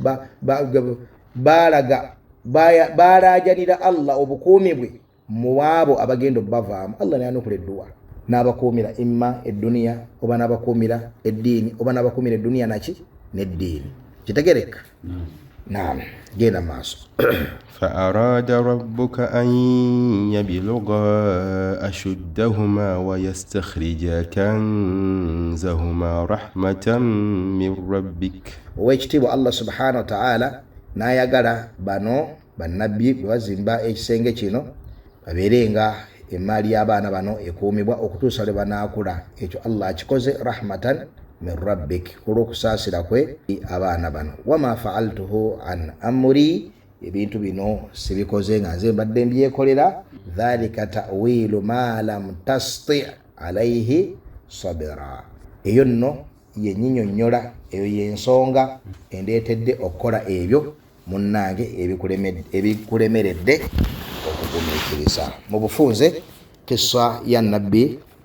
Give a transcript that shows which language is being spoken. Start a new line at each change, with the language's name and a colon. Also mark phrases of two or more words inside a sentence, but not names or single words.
Ganda: baalajanira Allah obukuumi bwe mu abo abagenda obbavaamu Allah naye anukula edduwa n'abakuumira imma edduniya oba n'abakuumira eddiini oba n'abakuumira edduniya naki n'eddiini kitegereka naam genda maaso
Arabic: فأراد ربك أن يبلغا أشدهما ويستخرجا كنزهما رحمة من ربك
Ganda: owekitiibwa Allah
Arabic: سبحانه وتعالى
Ganda: n'ayagala bano bannabbi bwe bazimba ekisenge kino babeerenga emaali y'abaana bano ekuumibwa okutuusa lwe banaakula ekyo Allah akikoze
Arabic: رحمة من ربك
Ganda: olw'okusaasira kwe abaana bano
Arabic: وما فعلته عن أمري
Ganda: ebintu bino sibikoze nga nze mbadde mbyekolera
Arabic: ذلك تأويل ما لم تسطع عليه صبرا
Ganda: eyo nno yenyinyonnyola eyo yensonga endeetedde okukola ebyo munnange ebikulemeredde okugumiikiriza mu bufunze kissa ya nabbi